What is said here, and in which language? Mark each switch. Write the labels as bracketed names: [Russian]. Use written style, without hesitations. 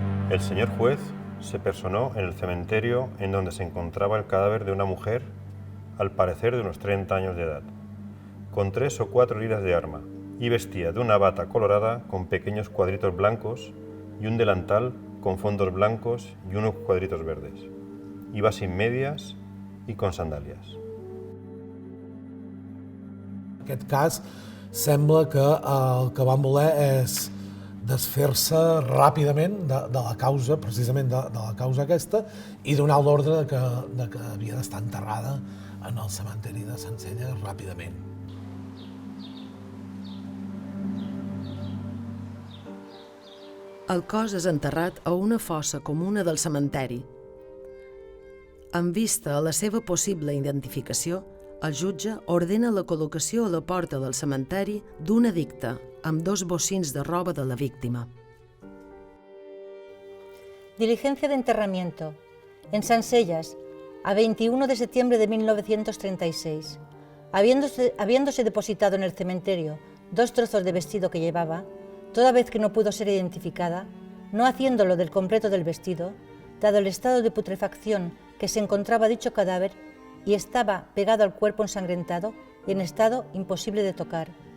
[Spanish] El señor juez se personó en el cementerio en donde se encontraba el cadáver de una mujer, al parecer de unos 30 años de edad, con 3 o 4 heridas de arma, y vestía de una bata colorada con pequeños cuadritos blancos y un delantal con fondos blancos y unos cuadritos verdes. Iba sin medias y con sandalias. [Catalan] En aquest cas, sembla que el que van voler és desfer-se ràpidament de la causa, precisament de la causa aquesta, i donar l'ordre de que havia d'estar enterrada en el cementeri de Sansellas ràpidament. El cos és enterrat a una fossa comuna del cementeri. En vista a la seva possible identificació, el jutge ordena la col·locació a la porta del cementeri d'un edicte amb 2 bocins de roba de la víctima. [Spanish] Diligencia de enterramiento. En Sansellas, a 21 de septiembre de 1936. Habiéndose depositado en el cementerio 2 trozos de vestido que llevaba, toda vez que no pudo ser identificada, no haciéndolo del completo del vestido, dado el estado de putrefacción que se encontraba dicho cadáver y estaba pegado al cuerpo ensangrentado y en estado imposible de tocar.